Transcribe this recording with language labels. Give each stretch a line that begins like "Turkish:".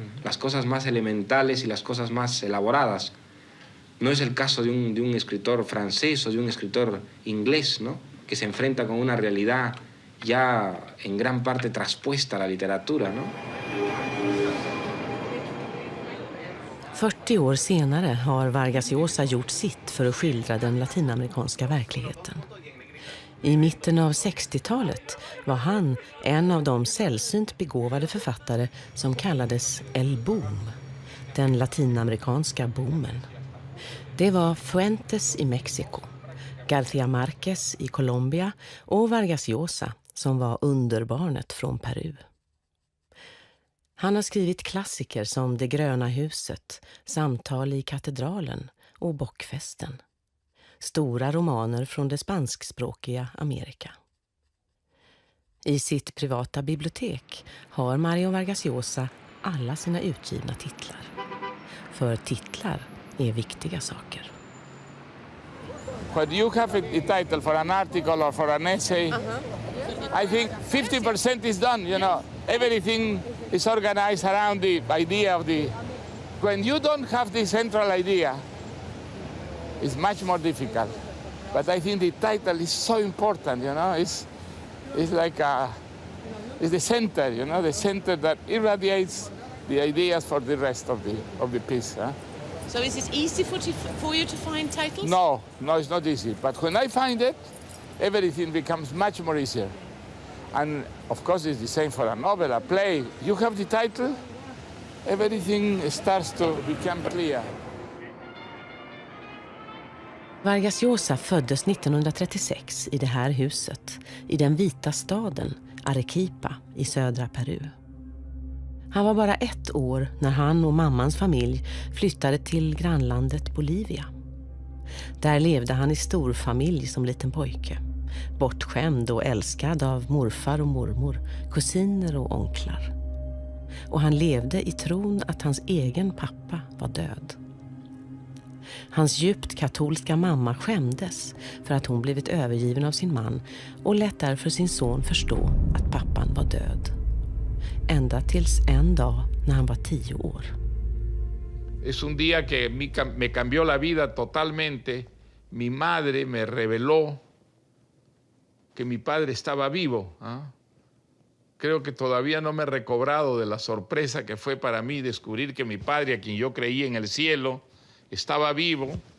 Spanish: Las cosas más elementales y las cosas más elaboradas. No es el caso de un escritor francés o de un escritor inglés, ¿no? Que se enfrenta con una realidad ya en gran parte traspuesta a la literatura, ¿no?
Swedish: 40 år senare har Vargas Llosa gjort sitt för att skildra den latinamerikanska verkligheten. I mitten av 60-talet var han en av de sällsynt begåvade författare som kallades El Boom, den latinamerikanska boomen. Det var Fuentes i Mexiko, García Márquez i Colombia och Vargas Llosa som var underbarnet från Peru. Han har skrivit klassiker som Det gröna huset, Samtal i katedralen och Bockfesten. Stora romaner från det spanskspråkiga Amerika. I sitt privata bibliotek har Mario Vargas Llosa alla sina utgivna titlar. För titlar är viktiga saker.
English: When you have a title for an article or for an essay, I think 50% is done, you know. Everything is organized around the idea of the... When you don't have the central idea, it's much more difficult. But I think the title is so important, you know. It's like it's the center, you know, the center that irradiates the ideas for the rest of the piece. Huh? So is it easy for you to find titles? No, it's not easy. But when I find it, everything becomes much more easier. And of course, it's the same for a novel, a play. You have the title, everything starts to become clear.
Swedish: Vargas Llosa föddes 1936 i det här huset, i den vita staden Arequipa i södra Peru. Han var bara 1 år när han och mammans familj flyttade till grannlandet Bolivia. Där levde han i storfamilj som liten pojke, bortskämd och älskad av morfar och mormor, kusiner och onklar. Och han levde i tron att hans egen pappa var död. Hans djupt katolska mamma skämdes för att hon blivit övergiven av sin man och lät därför sin son förstå att pappan var död. Ända tills en dag när han var 10 år.
Spanish: Es un día que me cambió la vida totalmente. Mi madre me reveló que mi padre estaba vivo. Creo que todavía no me he recobrado de la sorpresa que fue para mí descubrir que mi padre, a quien yo creía en el cielo, estaba vivo.